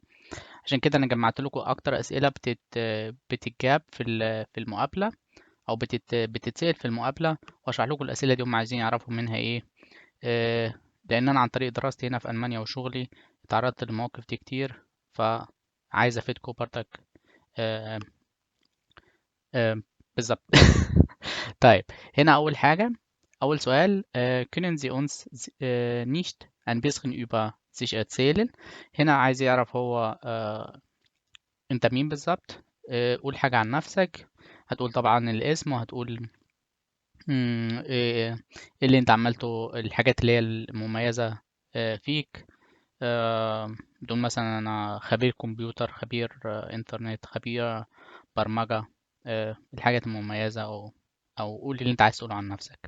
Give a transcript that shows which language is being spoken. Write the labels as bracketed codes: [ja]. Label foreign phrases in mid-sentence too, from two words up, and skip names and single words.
[ar] عشان كده أنا جمعت لكم أكتر أسئلة بتتجاب في المقابلة، او بتتسأل في المقابله، واشرح لكم الاسئله دي هم عايزين يعرفوا منها ايه. آه، لان انا عن طريق دراستي هنا في المانيا وشغلي اتعرضت للمواقف دي كتير، فعايز افيدكم برضك. آه، آه، بالظبط. طيب، هنا اول حاجه، اول سؤال: [de] können Sie uns nicht ein bisschen über sich erzählen؟ [ar] هنا عايز يعرف هو انت مين بالظبط. قول حاجه عن نفسك. هتقول طبعا الاسم، وهتقول إيه اللي انت عملته، الحاجات اللي هي المميزة فيك. بدون مثلا انا خبير كمبيوتر، خبير انترنت، خبير برمجة، الحاجات المميزة، او قول اللي انت عايز تقوله عن نفسك.